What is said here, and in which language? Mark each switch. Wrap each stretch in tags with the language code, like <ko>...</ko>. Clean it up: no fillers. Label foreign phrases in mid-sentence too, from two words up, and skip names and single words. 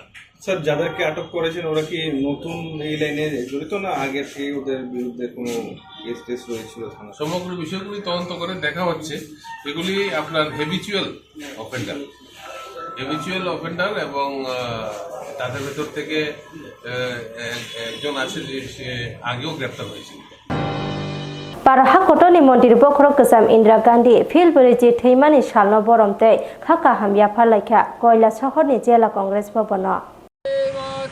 <bn>স্যার, যাদেরকে আটক করেছেন ওরা কি নতুন এই লাইনে জড়িত না আগে থেকে ওদের বিরুদ্ধে কোনো কেস টেস রয়েছিল? সমগ্র বিষয়গুলি তদন্ত করে দেখা হচ্ছে। এগুলি আপনার</bn> <en>habitual offender</en> <bn>এবং তাদের ভেতর থেকে একজন আছে যে সে আগেও গ্রেপ্তার হয়েছিল।</bn> <trp>Paraha kotoni mondir bokrok kesam Indira Gandhi fil beriji theimani salno boromte khaka hamya phalakha koila sohorni jela congress bhavano</trp>